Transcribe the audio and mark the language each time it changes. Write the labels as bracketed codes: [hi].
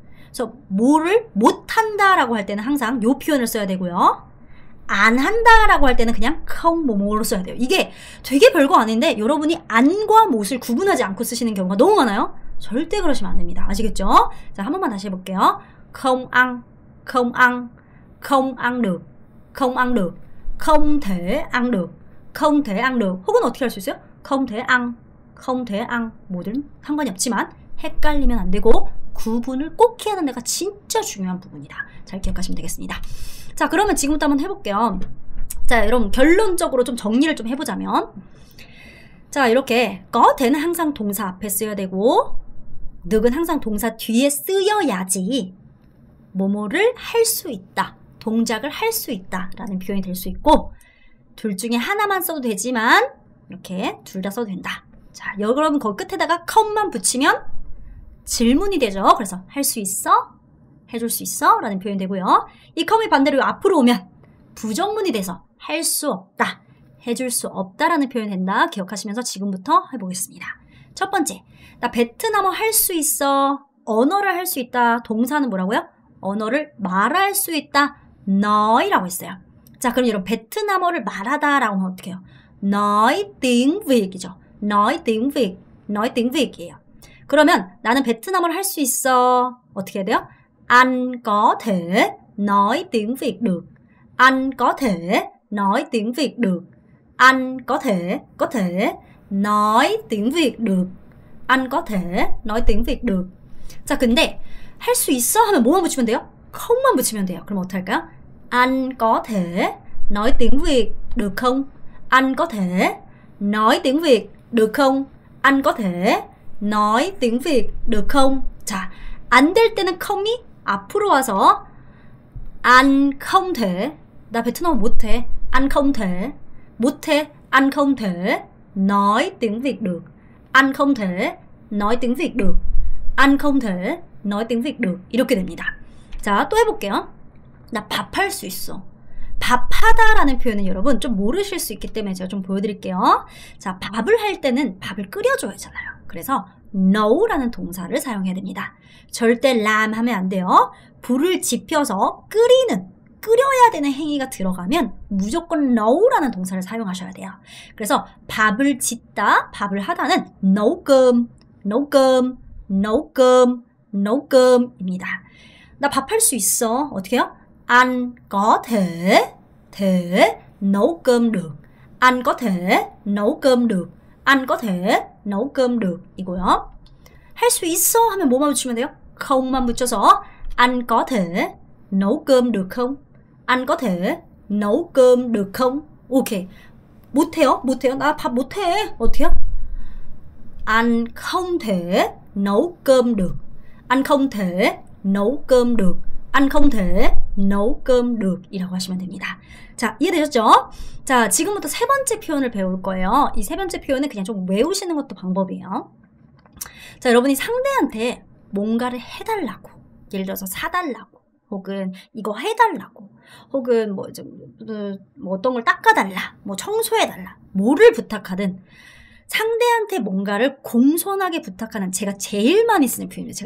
[ko] 그래서 뭐를 못한다라고 할 때는 항상 이 표현을 써야 되고요. 안 한다라고 할 때는 그냥 không 뭐뭐로 써야 돼요. 이게 되게 별거 아닌데 여러분이 안과 못을 구분하지 않고 쓰시는 경우가 너무 많아요. 절대 그러시면 안 됩니다. 아시겠죠? 자, 한 번만 다시 해볼게요. [vi] không ăn, không ăn, không ăn được, không ăn được, không thể ăn được, không thể ăn được. [ko] 혹은 어떻게 할 수 있어요? [vi] không thể ăn, không thể ăn. [ko] 뭐든 상관이 없지만 헷갈리면 안 되고 구분을 꼭 해야 하는 데가 진짜 중요한 부분이다. 잘 기억하시면 되겠습니다. 자, 그러면 지금부터 한번 해볼게요. 자, 여러분 결론적으로 좀 정리를 좀 해보자면, 자, 이렇게 có the는 항상 동사 앞에 쓰여야 되고 늑은 항상 동사 뒤에 쓰여야지 뭐뭐를 할 수 있다, 동작을 할 수 있다 라는 표현이 될 수 있고, 둘 중에 하나만 써도 되지만 이렇게 둘 다 써도 된다. 자, 여러분 거기 끝에다가 come만 붙이면 질문이 되죠. 그래서 할 수 있어? 해줄 수 있어? 라는 표현이 되고요. 이 come이 반대로 앞으로 오면 부정문이 돼서 할 수 없다, 해줄 수 없다라는 표현이 된다. 기억하시면서 지금부터 해보겠습니다. 첫 번째, 나 베트남어 할 수 있어. 언어를 할 수 있다. 동사는 뭐라고요? 언어를 말할 수 있다. nói 라고 했어요. 자, 그럼 여러분 베트남어를 말하다 라고 하면 어떻게 해요? [vi] nói tiếng Việt 이죠. nói tiếng Việt, nói tiếng Việt 이에요. [ko] 그러면 나는 베트남어를 할 수 있어. 어떻게 해야 돼요? [vi] anh có thể nói tiếng Việt được. anh có thể nói tiếng Việt được. anh có thể nói tiếng Việt được. anh có thể nói tiếng Việt được. [ko] 자, 근데 할 수 있어 하면 뭐만 붙이면 돼요? không,만 붙이면 돼요. 그럼 어떻게 할까요? [vi] anh có thể nói tiếng Việt được không? anh có thể nói tiếng Việt được không? anh có thể nói tiếng Việt được không? [ko] 자, 안 될 때는 com이 앞으로 와서 [vi] anh không thể, [ko] 나 베트남어 못해. [vi] anh không thể, [ko] 못해. [vi] anh không thể nói tiếng Việt được. anh không thể nói tiếng Việt được. anh không thể nói tiếng Việt được. [ko] 이렇게 됩니다. 자, 또 해볼게요. 나 밥할 수 있어. 밥하다라는 표현은 여러분 좀 모르실 수 있기 때문에 제가 좀 보여드릴게요. 자, 밥을 할 때는 밥을 끓여줘야 하잖아요. 그래서 nấu 라는 동사를 사용해야 됩니다. 절대 làm 하면 안 돼요. 불을 지펴서 끓여야 되는 행위가 들어가면 무조건 nấu 라는 동사를 사용하셔야 돼요. 그래서 밥을 짓다, 밥을 하다는 [vi] nấu cơm, nấu cơm, nấu cơm, nấu cơm입니다. [ko] 나 밥 할 수 있어. 어떻게 해요? [vi] anh có thể nấu cơm được. anh có thể nấu cơm được. anh có thể nấu cơm được 이고요. [ko] 할 수 있어 하면 뭐만 붙이면 돼요? [vi] không,만 붙여서 anh có thể nấu cơm được không? anh có thể nấu cơm được không? [ko] 오케이. 못해요? 나 밥 못해. 어떻게 해요? [vi] anh không thể nấu cơm được. anh không thể nấu cơm được. anh không thể nấu cơm được [ko] 이라고 하시면 됩니다. 자, 이해되셨죠? 자, 지금부터 세 번째 표현을 배울 거예요. 이 세 번째 표현은 그냥 좀 외우시는 것도 방법이에요. 자, 여러분이 상대한테 뭔가를 해달라고, 예를 들어서 사달라고, 혹은 이거 해달라고, 혹은 뭐 어떤 걸 닦아달라, 뭐 청소해달라, 뭐를 부탁하든 상대한테 뭔가를 공손하게 부탁하는 제가 제일 많이 쓰는 표현입니다.